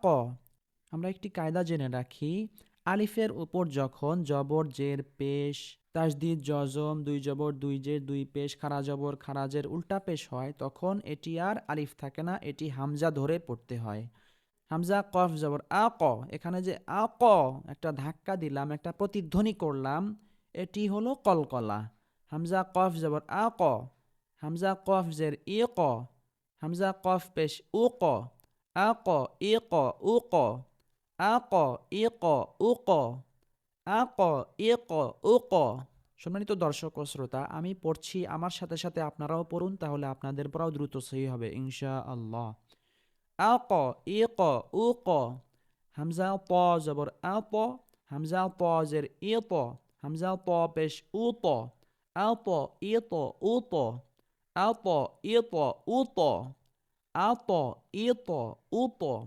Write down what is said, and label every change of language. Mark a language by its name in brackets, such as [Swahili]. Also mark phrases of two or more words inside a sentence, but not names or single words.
[Bangla] আমরা একটি কায়দা জেনে রাখি, আলিফের উপর যখন জবর জের পেশ তাসদিদ জজম দুই জবর দুই জের দুই পেশ খারা জবর খারাজের উল্টা পেশ হয় তখন এটি আর আলিফ থাকে না, এটি হামজা ধরে পড়তে হয়। হামজা কফ জবর আ ক, এখানে যে আ ক একটা ধাক্কা দিলাম, একটা প্রতিধ্বনি করলাম, এটি হলো কলকলা। হামজা কফ জবর আ ক, হামজা কফ জের ই ক, হামজা কফ পেশ উ ক, আ ক ই ক উ ক, আ ক ই ক উ ক, আ ক ই ক উ ক। সম্মানিত দর্শক ও শ্রোতা, আমি পড়ছি, আমার সাথে সাথে আপনারাও পড়ুন, তাহলে আপনাদের পড়াও দ্রুত সহি হবে [Arabic] إن شاء الله. [Bangla] আক ইক উক, হামজা ত জবর আত, হামজা ত জের ইত, হামজা ত পেশ উত, আত ইত উত, আত ইত উত, আত ইত উত।